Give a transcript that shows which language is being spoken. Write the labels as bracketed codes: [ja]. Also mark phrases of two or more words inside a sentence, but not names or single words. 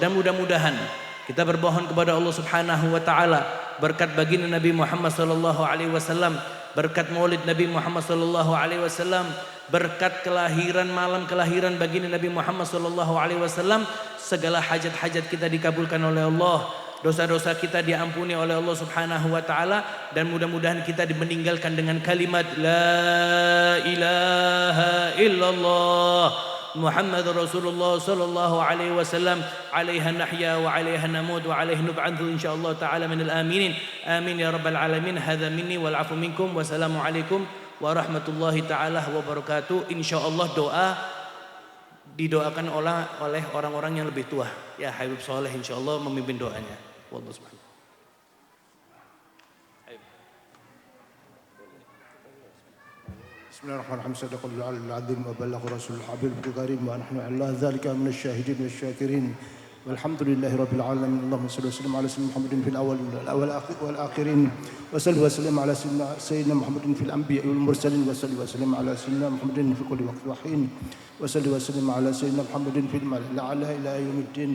[id] Dan mudah-mudahan kita bermohon kepada Allah [ar] سبحانه وتعالى [id] berkat baginda Nabi Muhammad [ar] صلى الله عليه وسلم, [id] berkat Maulid Nabi Muhammad [ar] صلى الله عليه وسلم, [id] berkat malam kelahiran baginda Nabi Muhammad [ar] صلى الله عليه وسلم, [id] segala hajat-hajat kita dikabulkan oleh Allah. dosa-dosa kita diampuni oleh Allah [ar] سبحانه وتعالى, [id] dan mudah-mudahan kita meninggalkan dengan kalimat [ar] لا إله إلا الله محمد رسول الله صلى الله عليه وسلم، عليها نحيا وعليها نموت وعليها نبعث إن شاء الله تعالى من الآمنين. آمين يا رب العالمين. هذا مني والعفو منكم. والسلام عليكم ورحمة الله تعالى وبركاته. [id] Insyaallah doa didoakan oleh orang-orang yang lebih tua. Ya Habib Soleh insyaallah memimpin doanya. [ar] والله سبحانه. Bismillahirrahmanirrahim. صدق الله العظيم وبلغ الرسول الحبيب الكريم ونحن على ذلك من الشاهدين والشاكرين. والحمد لله رب العالمين. اللهم صل وسلم على سيدنا محمد في الأولين والآخرين. وصل وسلم على سيدنا محمد في الأنبياء والمرسلين. وصل وسلم على سيدنا محمد في كل وقت وحين. وصل وسلم على سيدنا محمد في الملأ الأعلى إلى يوم الدين.